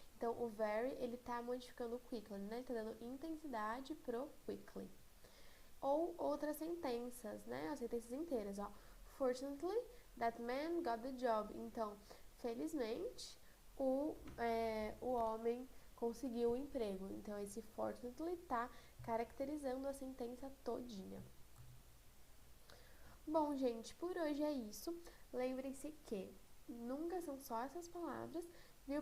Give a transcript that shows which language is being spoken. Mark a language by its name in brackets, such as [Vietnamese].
[Portuguese] Então, o very, ele tá modificando o quickly, né? Ele tá dando intensidade pro quickly. Ou outras sentenças, né? As sentenças inteiras, ó. [English] Fortunately, that man got the job. [Portuguese] Então, felizmente, o homem conseguiu o emprego. Então, esse fortunately tá caracterizando a sentença todinha. Bom, gente, por hoje é isso. Lembrem-se que nunca são só essas palavras, viu?